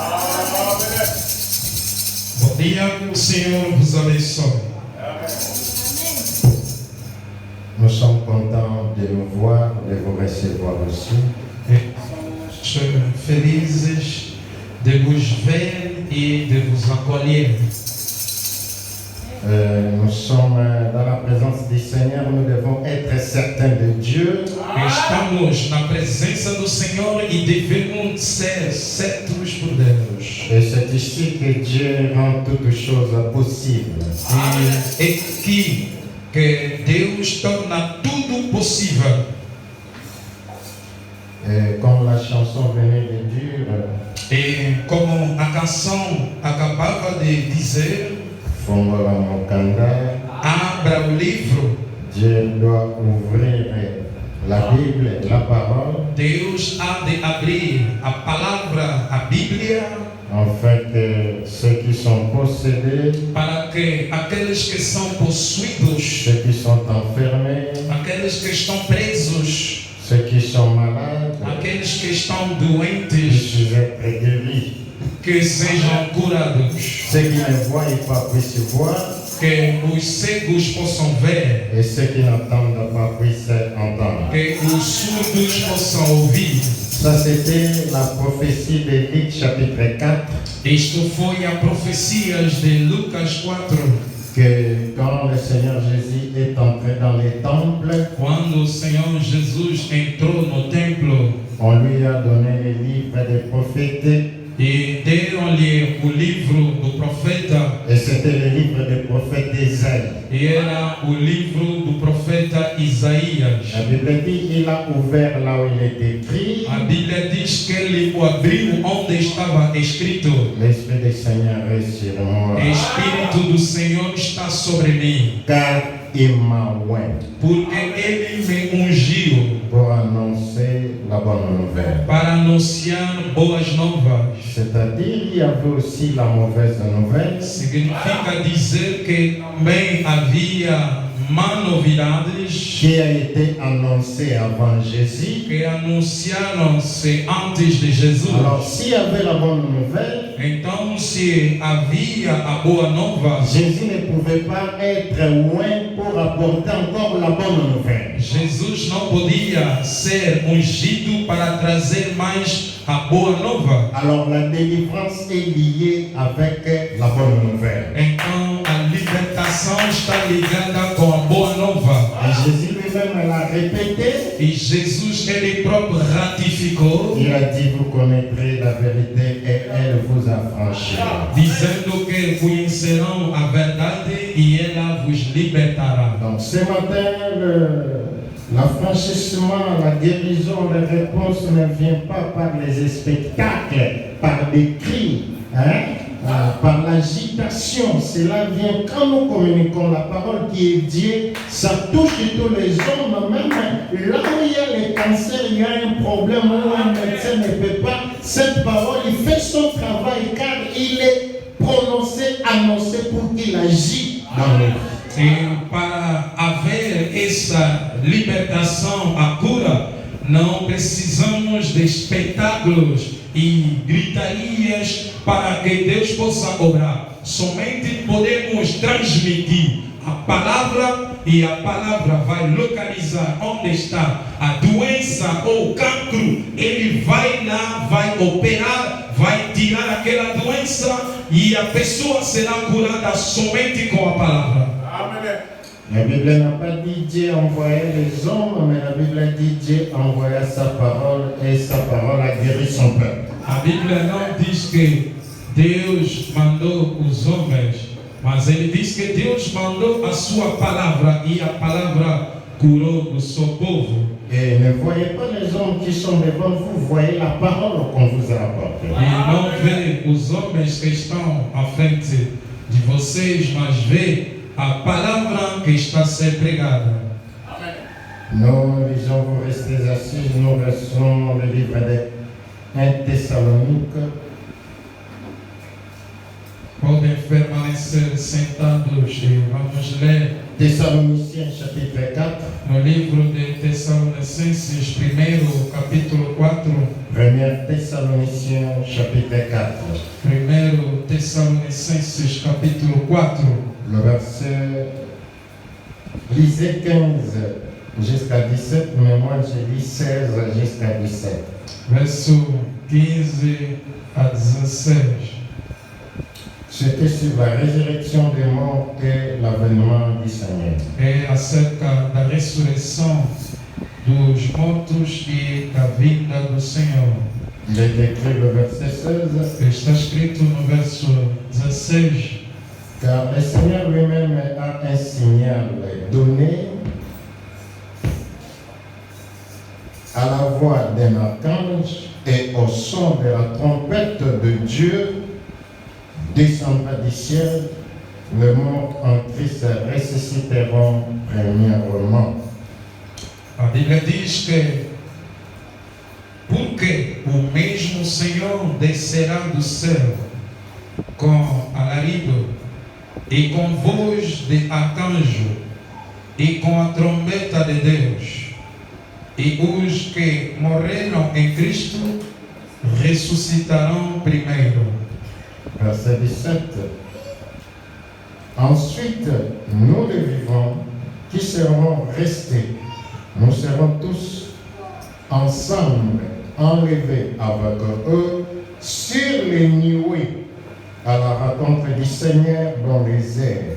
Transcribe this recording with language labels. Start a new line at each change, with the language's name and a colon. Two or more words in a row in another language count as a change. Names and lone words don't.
Portuguese: Bom dia, que o Senhor vos abençoe.
French: Nous sommes contents de nous voir, de vous recevoir aussi.
Portuguese: Estamos felizes de vos ver e de vos acolher.
French: Nous sommes dans la présence du Seigneur, nous devons être certains de Dieu.
Portuguese: Estamos na presença do Senhor e devemos ser certos por Deus.
French: Et c'est ici que Dieu rend toutes choses possibles.
Portuguese: E é aqui que Deus torna tudo possível.
French: Et comme la chanson venait de dire,
Portuguese: E como a canção acabava de dizer,
Lingala: Fongola Mokanda,
Portuguese: abra o livro.
French: Dieu doit ouvrir la Bible, la parole,
Portuguese: Deus há de abrir a palavra, a Bíblia,
French: afin que ceux qui sont possédés,
Portuguese: para que aqueles que são possuídos,
French: ceux qui sont enfermés,
Portuguese: aqueles que estão presos,
French: ceux qui sont malades,
Portuguese: aqueles que estão doentes,
French: puissent être guéris.
Portuguese: que sejam curados,
French: Ceux qui ne voient pas puissent voir,
Portuguese: que os cegos possam ver,
French: et ceux qui n'entendent pas puissent entendre.
Portuguese: que os surdos possam ouvir.
French: Ça, c'était la prophétie de Luc chapitre 4,
Portuguese: Isto foi a profecia de Lucas 4,
French: que quand le Seigneur Jésus est entré dans les temples,
Portuguese: quando o Senhor Jesus entrou no templo
French: on lui a donné les livres des prophètes,
Portuguese: e deram-lhe o livro do profeta,
French: et c'était le livre des prophètes d'Ésaïe.
Portuguese: e era o livro do profeta Isaías.
French: La Bible dit qu'il a ouvert là où il est écrit.
Portuguese: A Bíblia diz que ele o abriu onde estava escrito:
French: L'Esprit du Seigneur est sur moi,
Portuguese: Espírito do Senhor está sobre mim,
French: car il m'a oint
Portuguese: porque ele me ungiu
French: pour annoncer la bonne nouvelle.
Portuguese: para anunciar boas novas.
French: C'est-à-dire, il y avait aussi la mauvaise nouvelle,
Portuguese: Significa dizer que também havia má novidades
French: qui a été annoncée avant Jésus.
Portuguese: que anunciaram-se antes de Jesus.
French: Alors, s'il y avait la bonne nouvelle,
Portuguese: Então, se havia a boa nova,
French: Jésus ne pouvait pas être loin pour apporter encore la bonne nouvelle.
Portuguese: Jesus não podia ser ungido para trazer mais a boa nova.
French: Alors, la délivrance est liée avec la bonne nouvelle.
Portuguese: Então, a libertação está ligada com a boa nova.
French: Et Jésus lui-même l'a répété.
Portuguese: E Jesus, ele próprio ratificou,
French: Il a dit, vous connaîtrez la vérité et elle vous affranchira.
Portuguese: dizendo que conhecerão a verdade e ela vos libertará.
French: Donc ce matin, l'affranchissement, la guérison, la réponse ne vient pas par les spectacles, par des cris, par l'agitation. Cela vient quand nous communiquons la parole qui est Dieu. Ça touche tous les hommes, même là où il y a les cancers, il y a un problème où un médecin ne peut pas. Cette parole, il fait son travail car il est prononcé, annoncé pour qu'il agisse dans nos vies.
Portuguese: E para haver essa libertação, a cura, não precisamos de espetáculos e gritarias para que Deus possa obrar. Somente podemos transmitir a palavra e a palavra vai localizar onde está a doença ou o cancro. Ele vai lá, vai operar, vai tirar aquela doença e a pessoa será curada somente com a palavra.
French: La Bible n'a pas dit Dieu envoyait les hommes, mais la Bible dit Dieu envoya sa parole et sa parole a guéri son peuple.
Portuguese: A Bíblia não diz que Deus mandou os homens, mas ele diz que Deus mandou a sua palavra e a palavra curou o seu povo.
French: Et ne voyez pas les hommes qui sont devant vous, voyez la parole qu'on vous a apportée.
Portuguese: E não vê os homens que estão à frente de vocês, mas vê a palavra que está a ser pregada.
French: Nous lisons, vous restez assis, nous versons le livre de 1 Thessalonique.
Portuguese: Podem permanecer sentados e vamos ler
French: Thessaloniciens chapitre 4.
Portuguese: no livro de Tessalonicenses, primeiro capítulo 4.
French: 1 Thessaloniciens chapitre 4.
Portuguese: Primeiro Tessalonicenses capítulo 4.
French: Le verset, lisez 15 jusqu'à 17, mais moi j'ai dit 16 jusqu'à 17.
Portuguese: Verso 15 a 16.
French: C'était sur la résurrection des morts et l'avènement du Seigneur.
Portuguese: É acerca da ressurreição dos mortos e da vinda do Senhor.
French: Il est écrit le verset 16.
Portuguese: Está escrito no verso 16.
French: Car le Seigneur lui-même a un signal donné à la voix d'un archange et au son de la trompette de Dieu descendra du ciel, les morts en Christ ressusciteront premièrement.
Portuguese: A Bíblia diz que porque o mesmo Senhor descerá do céu com alarido e com voz de arcanjo e com a trombeta de Deus, e os que morreram em Cristo ressuscitarão primeiro.
French: Verset 17. Ensuite, nous les vivants qui serons restés, nous serons tous ensemble enlevés avec eux sur les nuées à la rencontre du Seigneur dans les airs.